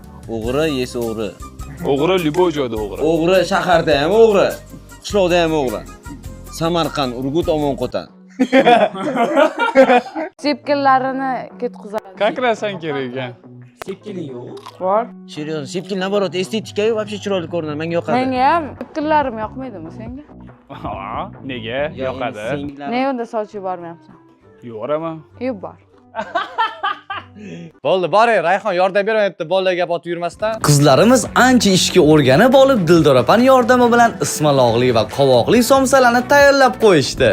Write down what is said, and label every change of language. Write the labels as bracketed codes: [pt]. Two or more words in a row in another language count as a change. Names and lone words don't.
[uz] O'g'ri yesa o'g'ri. O'g'ri любой joyda o'g'ri. O'g'ri shaharda ham o'g'ri. Qishloqda ham o'g'ri. Samarqand, Urgut, Omonqo'ton. Sepkillarini ketqizadi. Kakrasan kerak ekan. Bor. [ru] Серьезно, sepkin наоборот, [uz] estetika-yu вообще chiroyli ko'rinadi. Menga yoqadi. Menga ham sepkillarim yoqmaydimi senga? Nega? Yoqadi. Ne unda soch yubormayapsan? Yuboraman. Yubor. Bo'ldi, boring, Rayhon yordam bermayapti, bolalarga gap otib yurmasdan. Qizlarimiz ancha ishga o'rganib olib, Dildor opaning yordami bilan ismaloqli va qovoqli somsalarni tayyorlab qo'yishdi.